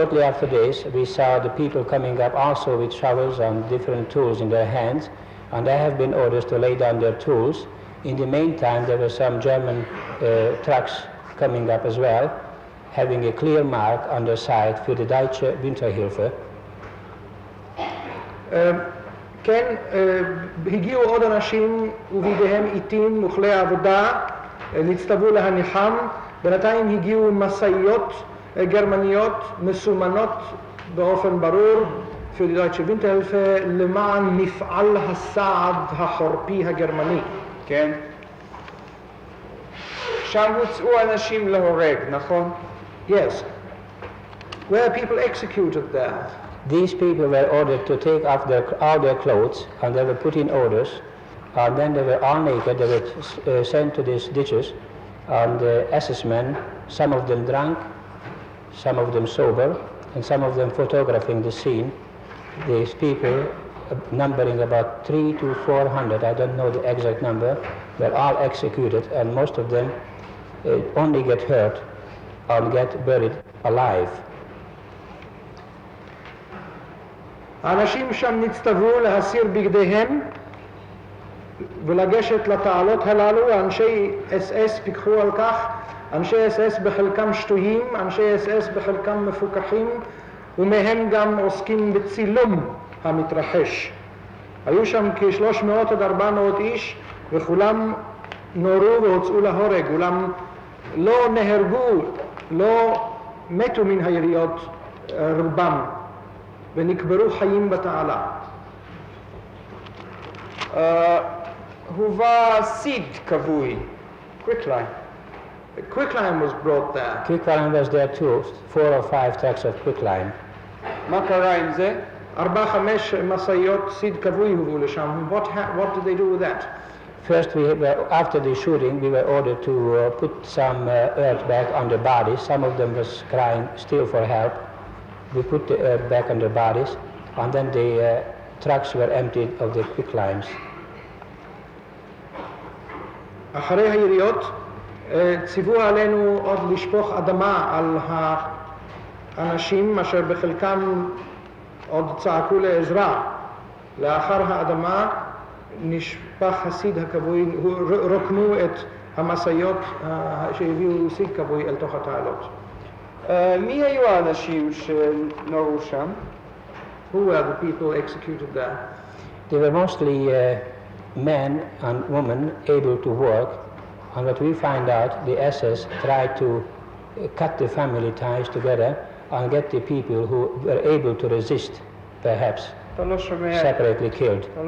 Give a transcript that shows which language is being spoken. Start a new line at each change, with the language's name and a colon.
English: after this, we saw the people coming up also with shovels and different tools in their hands, and there have been orders to lay down their tools. In the meantime, there were some German trucks coming up as well, having a clear mark on their side
German: für die Deutsche Winterhilfe.
Hebrew: כן, הגיעו עוד אנשים ובידיהם עיתים וכלי עבודה, נצטוו להניחם. בינתיים הגיעו משאיות גרמניות מסומנות באופן ברור
German: für die Deutsche Winterhilfe
Hebrew: למען מפעל הסעד החורפי הגרמני. כן. שם הוצאו אנשים להורג, נכון?
English: Yes. Were people executed there? These people were ordered to take off all their clothes, and they were put in orders, and then they were all naked. They were sent to these ditches, and the SS men, some of them drunk, some of them sober, and some of them photographing the scene, these people, numbering about 300 to 400, I don't know the exact number, were all executed, and most of them only get hurt or get buried alive.
Hebrew: האנשים שם נצטוו להסיר בגדיהם ולגשת לתעלות הללו. אנשי אס-אס פיקחו על כך, אנשי אס-אס בחלקם שטויים, אנשי אס-אס בחלקם מפוקחים, ומהם גם עוסקים בצילום המתרחש. היו שם כ-300 עד 400 איש, וכולם נורו והוצאו להורג, אולם לא נהרגו, לא מתו מן היריות רובם, ונקברו חיים בתעלה. הובא סיד כבוי, quicklime.
English: Quicklime was brought there. Quicklime was there too, 4 or 5 trucks of quicklime.
Hebrew: מה קרה עם זה? 4-5 משאיות סיד כבוי הובאו לשם.
English: What did they do with that? First, after the shooting, we were ordered to put some earth back on the bodies. Some of them was crying still for help. We put the earth back on the bodies, and then the trucks were emptied of the quicklimes.
Hebrew: אחרי היריות ציוו עלינו עוד לשפוך אדמה על האנשים אשר בחלקם עוד צעקו לעזרה. לאחר האדמה נשפך הסיד הכבוי, רוקנו את המשאיות שהביאו סיד כבוי אל תוך התעלות. מי היו האנשים שנורו שם?
English: Who were the people executed there? They were mostly men and women able to work, and what we find out, the SS tried to cut the family ties together and get the people who were able to resist, perhaps, separately killed.